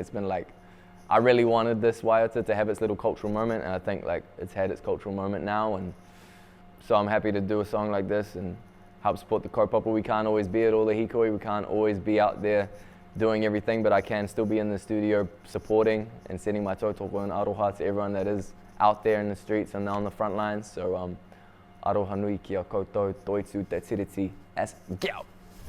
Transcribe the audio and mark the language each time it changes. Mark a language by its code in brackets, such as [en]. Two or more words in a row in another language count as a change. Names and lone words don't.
[en] It's been like, I really wanted this waiata to have its little cultural moment, and I think like it's had its cultural moment now, and so I'm happy to do a song like this and help support the kaupapa. We can't always be at all the hikoi, we can't always be out there doing everything, but I can still be in the studio supporting and sending my tautoko and aroha to everyone that is out there in the streets and on the front lines. [mi] So aroha nui ki a koutou, Toitū te tiriti as gyao.